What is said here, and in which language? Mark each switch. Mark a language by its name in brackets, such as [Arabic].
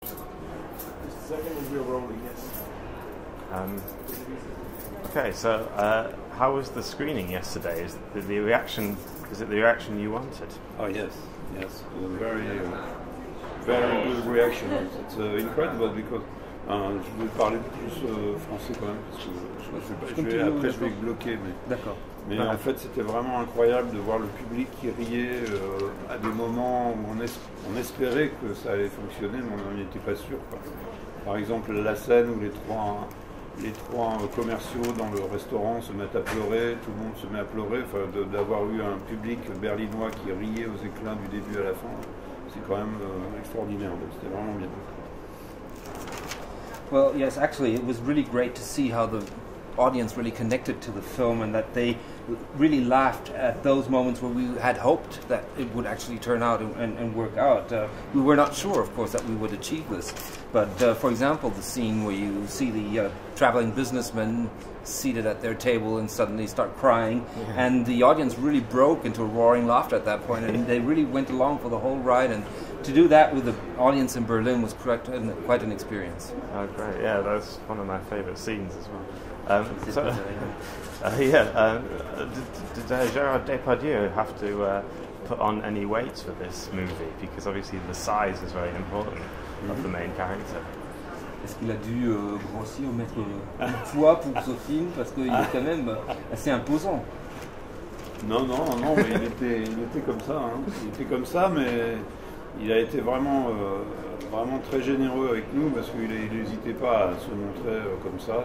[English] Second is real rolling, yes. Okay, so how was the screening yesterday? Is it the reaction you wanted? Oh yes, very good reaction. It's incredible because [French] je vais parler plus français quand même parce que après je vais bloquer. Mais en fait c'était vraiment incroyable de voir le public qui riait à des moments où on espérait que ça allait fonctionner, mais on n'en était pas sûr, quoi. Par exemple la scène où les trois commerciaux dans le restaurant se mettent à pleurer, tout le monde se met à pleurer, d'avoir eu un public berlinois qui riait aux éclats du début à la fin, c'est quand même extraordinaire, c'était vraiment bien. [English] Well, yes, actually it was really great to see how the audience really connected to the film and that they really laughed at those moments where we had hoped that it would actually turn out and work out. We were not sure, of course, that we would achieve this. But, for example, the scene where you see the traveling businessmen seated at their table and suddenly start crying, and the audience really broke into roaring laughter at that point, and they really went along for the whole ride. And to do that with the audience in Berlin was quite an experience. Oh, great! Yeah, that's one of my favourite scenes as well. Did Gerard Depardieu have to put on any weight for this movie? Because obviously the size is very important of the main character. [French] Est-ce qu'il a dû grossir ou mettre du poids pour ce film parce qu'il est quand même assez imposant? Non, mais il était comme ça. Hein. Il était comme ça, mais il a été vraiment très généreux avec nous parce qu'il n'hésitait pas à se montrer comme ça.